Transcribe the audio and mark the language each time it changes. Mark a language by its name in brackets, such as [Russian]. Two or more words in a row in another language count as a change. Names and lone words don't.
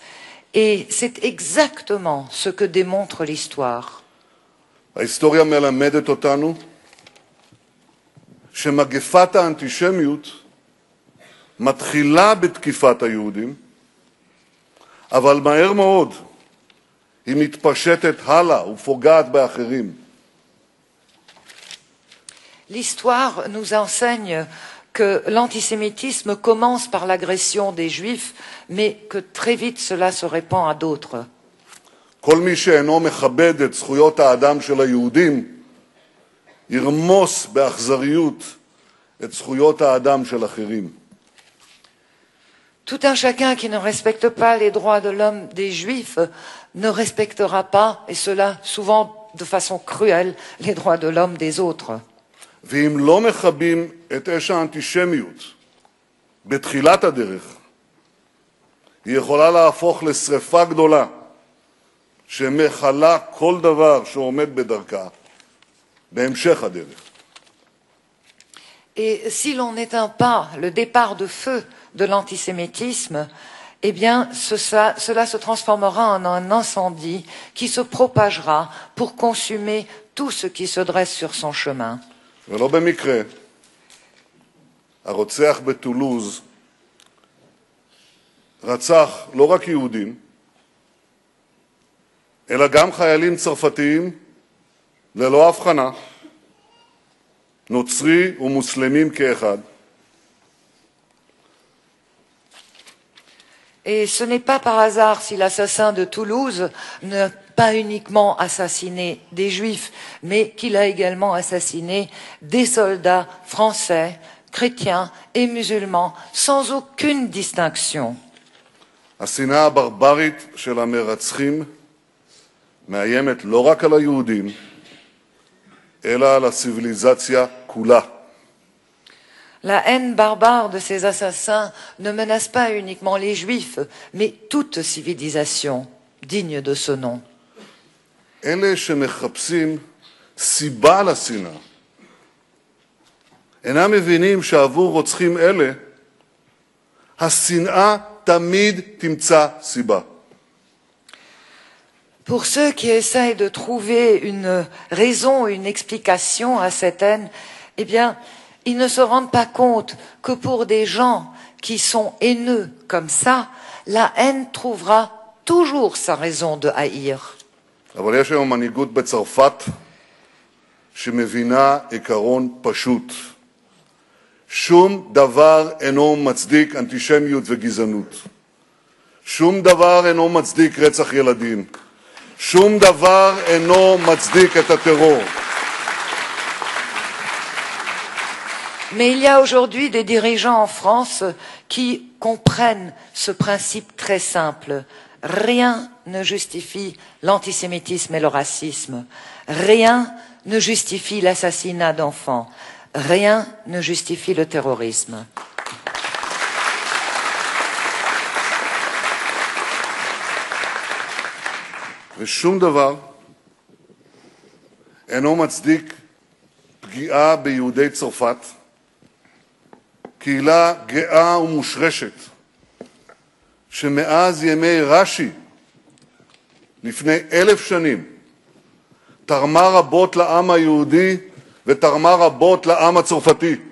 [French] Et c'est exactement ce que démontre l'histoire. [Hebrew] ההיסטוריה מלמדת אותנו שמגפת האנטישמיות מתחילה בתקיפת היהודים, אבל מהר מאוד היא מתפשטת הלאה ופוגעת באחרים. [French] L'histoire nous enseigne que l'antisémitisme commence par l'agression des Juifs, mais que très vite cela se répand à d'autres. [Hebrew] כל מי שאינו מכבד את זכויות האדם של היהודים ירמוס באכזריות את זכויות האדם של אחרים. [French] Tout un chacun qui ne respecte pas les droits de l'homme des Juifs ne respectera pas, et cela souvent de façon cruelle, les droits de l'homme des autres. [Hebrew] ואם לא מכבים את אש האנטישמיות בתחילת הדרך, היא יכולה להפוך לשרפה גדולה שמכלה כל דבר שעומד בדרכה בהמשך הדרך. [French] Et si l'on n'éteint pas le départ de feu de l'antisémitisme, eh bien, cela se transformera en un incendie qui se propagera pour consumer tout ce qui se dresse sur son chemin. [Hebrew] ולא במקרה, הרוצח בטולוז רצח לא רק יהודים, אלא גם חיילים צרפתיים ללא הבחנה, נוצרי ומוסלמים כאחד. [French] Et ce n'est pas par hasard si l'assassin de Toulouse n'a pas uniquement assassiné des juifs, mais qu'il a également assassiné des soldats français, chrétiens et musulmans, sans aucune distinction. [Hebrew] השנאה הברברית של המרצחים מאיימת לא רק על היהודים, אלא על הציוויליזציה כולה. [French] La haine barbare de ces assassins ne menace pas uniquement les juifs, mais toute civilisation digne de ce nom. [Hebrew] אלה שמחפשים סיבה לשנאה אינם מבינים שעבור רוצחים אלה השנאה תמיד תמצא סיבה. [French] Pour ceux qui essayent de trouver une raison, une explication à cette haine, eh bien, ils ne se rendent pas compte que pour des gens qui sont haineux comme ça, la haine trouvera toujours sa raison de haïr. [Hebrew] אבל יש היום מנהיגות בצרפת שמבינה עיקרון פשוט. שום דבר אינו מצדיק אנטישמיות וגזענות. שום דבר אינו מצדיק רצח ילדים. שום דבר אינו מצדיק את הטרור. [French] Mais il y a aujourd'hui des dirigeants en France qui comprennent ce principe très simple. Rien ne justifie l'antisémitisme et le racisme. Rien ne justifie l'assassinat d'enfants. Rien ne justifie le terrorisme. [Hebrew] ושום דבר אינו מצדיק פגיעה ביהודי צרפת, קהילה גאה ומושרשת, שמאז ימי רש"י, לפני 1000 שנים, תרמה רבות לעם היהודי ותרמה רבות לעם הצרפתי.